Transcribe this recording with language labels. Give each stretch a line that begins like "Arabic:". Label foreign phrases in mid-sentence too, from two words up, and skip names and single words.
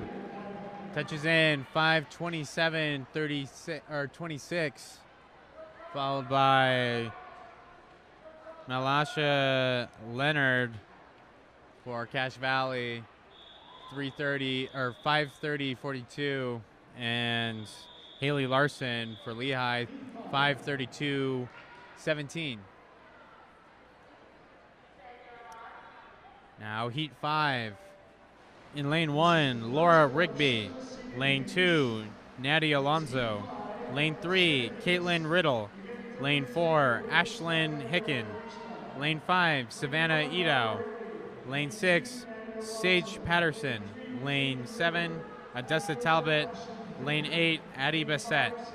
English: Touches in 5:27:36 or 26, followed by Malasha Leonard for Cache Valley, 3:30 or 5:30:42, and Haley Larson for Lehigh, 5:32:17. Now heat 5. In lane 1, Laura Rigby. Lane 2, Natty Alonso. Lane 3, Caitlin Riddle. Lane 4, Ashlyn Hicken. Lane 5, Savannah Edow. Lane 6, Sage Patterson. Lane 7, Odessa Talbot. Lane 8, Addie Bassett.